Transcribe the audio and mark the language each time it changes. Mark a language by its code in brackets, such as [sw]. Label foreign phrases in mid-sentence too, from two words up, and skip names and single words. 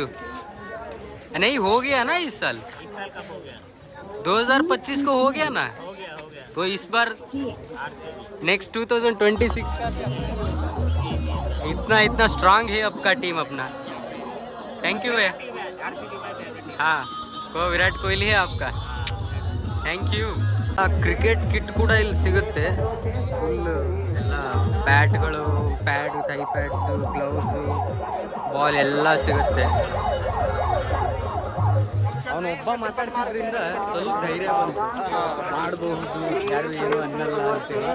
[hi] नहीं हो गया ना इस साल कब हो गया? 2025 को हो गया ना. तो इस बार नेक्स्ट 2026 का इतना स्ट्रांग है आपका टीम अपना. [en] thank you [hi] भैया. हाँ, को ವಿರಾಟ್ ಕೊಹ್ಲಿ है आपका. [en] thank you. cricket kit [kn] ಕೂಡ ಇಲ್ಲಿ ಸಿಗುತ್ತೆ. ಫುಲ್ ಎಲ್ಲ ಬ್ಯಾಟ್ಗಳು, ಪ್ಯಾಡು, [en] thigh pads, [kn] ಗ್ಲೌಸು, ಬಾಲ್ ಎಲ್ಲ ಸಿಗುತ್ತೆ. ಅವನೊಬ್ಬ ಮಾತಾಡ್ತಿದ್ರಿಂದ ಸ್ವಲ್ಪ ಧೈರ್ಯ ಬಂತು, ಮಾಡಬಹುದು, ಯಾರು ಏನು ಅನ್ನಲ್ಲ ಅಂತೇಳಿ.